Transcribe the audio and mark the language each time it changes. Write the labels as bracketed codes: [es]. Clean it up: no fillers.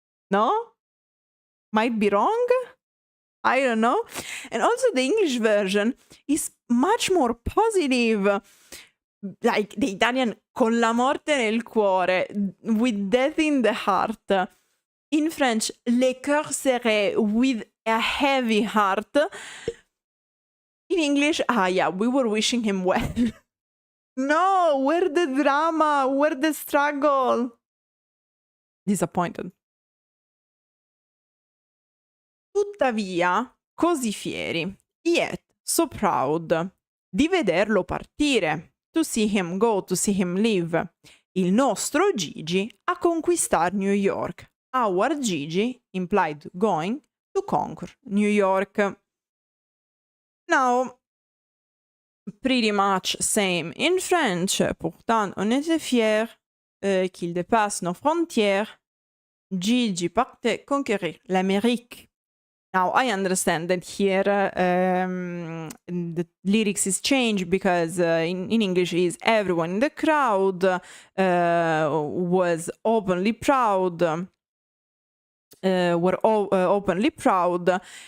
[en] No? Might be wrong? I don't know. And also the English version is much more positive. Like the Italian, [it] con la morte nel cuore, [en] with death in the heart. In French, [fr] le cœur serré, [en] with a heavy heart. In English, yeah, we were wishing him well. No, where the drama, where the struggle. Disappointed. [it] Tuttavia, così fieri, [en] yet so proud, [it] di vederlo partire, [en] to see him go, to see him leave, [it] il nostro Gigi a conquistar New York. [en] Our Gigi, implied going, to conquer New York. Now, pretty much same in French, [fr] pourtant on était fiers qu'il dépasse nos frontières. Gigi partait conquérir l'Amérique. [en] Now, I understand that here the lyrics is changed because in English is everyone in the crowd was openly proud, were openly proud.